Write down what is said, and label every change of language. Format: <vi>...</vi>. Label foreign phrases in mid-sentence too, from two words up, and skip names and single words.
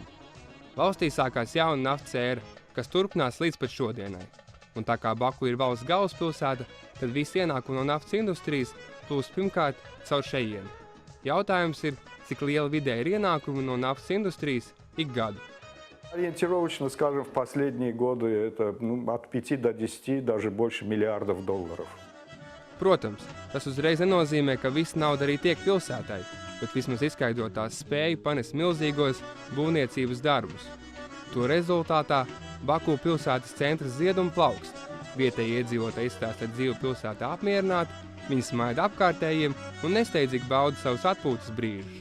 <lv>Valstī sākās jauna naftas ēra, kas turpinās līdz pat šodienai. Un tā kā Baku ir valsts galvaspilsēta, tad visi ienākumi no naftas industrijas plūst pirmkārt caur šejieni. Jautājums ir, cik liela vidēja ir ienākumi no naftas industrijas ik gadu.</lv> <ru>Ориентировочно, скажем, в последние годы это от 5 до 10, даже больше миллиардов долларов.</ru> <lv>Protams, tas uzreiz nenozīmē, ka visa nauda arī tiek pilsētai, bet vismaz izskaidrotās spēju panest milzīgos būvniecības darbus. To rezultātā Baku pilsētas centrs zied un plaukst. Vietēji iedzīvotāji izstāsta dzīvi pilsētā apmierināti, viņi smaida apkārtējiem un nesteidzīgi bauda savus atpūtas brīžus.</lv>